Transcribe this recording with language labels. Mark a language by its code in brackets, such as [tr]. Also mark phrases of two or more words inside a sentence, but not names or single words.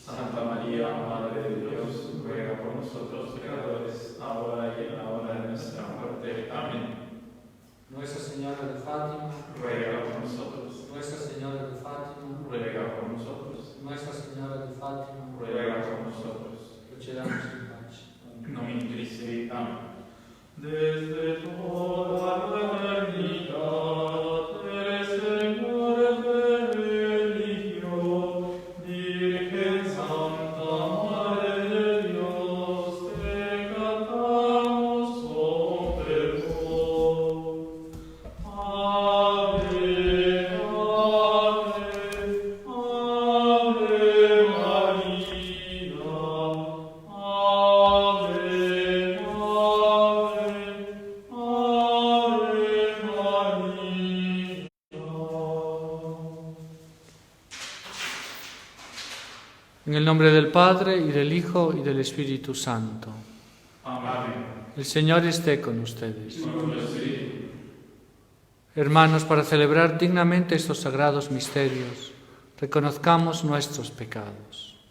[es] Santa María, Madre de Dios, ruega por nosotros pecadores, ahora y en la hora de nuestra muerte. Amén. Nuestra Señora de Fátima, Ruega por nosotros. Nuestra Señora de Fátima, Ruega por nosotros. Nuestra Señora de Fátima, Ruega por nosotros. procedamos en paz. [la] Nomine Christi et Amen. [es] Desde toda la eternidad eres Señor benigno, Virgen Santa, Madre de Dios, te cantamos con fervor. Ave, ave, ave María, ave, En el nombre del Padre, y del Hijo, y del Espíritu Santo. Amén. El Señor esté con ustedes. Hermanos, para celebrar dignamente estos sagrados misterios, reconozcamos nuestros pecados.